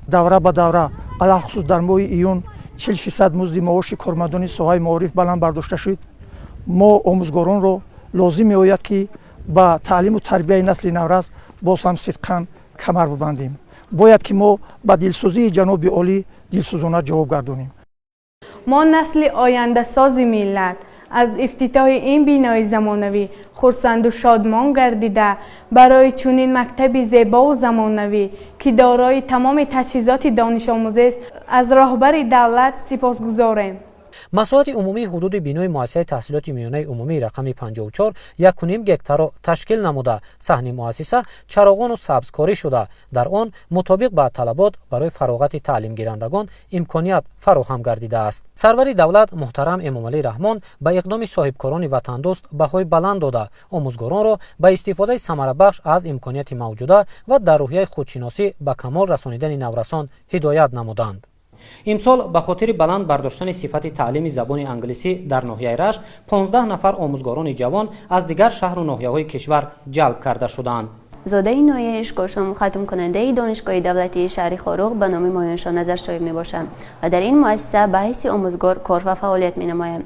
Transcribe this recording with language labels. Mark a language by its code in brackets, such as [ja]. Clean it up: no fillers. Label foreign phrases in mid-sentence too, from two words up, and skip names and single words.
[tg] давра ба давра алахусус дар моҳи июн 40% музди маоши кормандони соҳаи маориф баланд бардошта шуд. мо омӯзгоронро лозим меояд ки ба таълиму тарбияи насли наврас боз ҳам сидқан камар бубандем. бояд ки мо ба дилсӯзии ҷаноби олӣ дилсӯзона ҷавоб гардонем. мо насли ояндасози миллат аз ифтитоҳи ин бинои замонавӣ хурсанд ва шодмон гардида барои чунин мактаби зебо ва замонавӣ ки дорои тамоми таҷҳизоти донишомӯзӣ аст аз роҳбари давлат сипосгузорем. масоҳати умумии ҳудуди бинои муассисаи таҳсилоти миёнаи умумии рақами 54 1.5 гектарро ташкил намуда саҳни муассиса чароғону сабзкорӣ шуда дар он мутобиқ ба талабот барои фароғати таълимгирандагон имконият фароҳам гардидааст. сарвари давлат муҳтарам Эмомалӣ Раҳмон ба иқдоми соҳибкорони ватандӯст баҳои баланд дода омӯзгоронро ба истифодаи самарабахш аз имконияти мавҷуда ва дар рӯҳияи худшиносӣ ба камол расонидани наврасон ҳидоят намуданд. имсол ба хотири баланд бардоштани сифати таълими забони англисӣ дар ноҳияи Рашт 15 нафар омӯзгорони ҷавон аз дигар шаҳр ва ноҳияҳои кишвар ҷалб карда шуданд. зодаи ноҳияи Ишкошим хатмкунандаи донишгоҳи давлатии шаҳри Хоруғ ба номи Моёншо Назаршоев мебошам ва дар ин муассиса ба ҳайси омӯзгор кор ва фаъолият менамоям.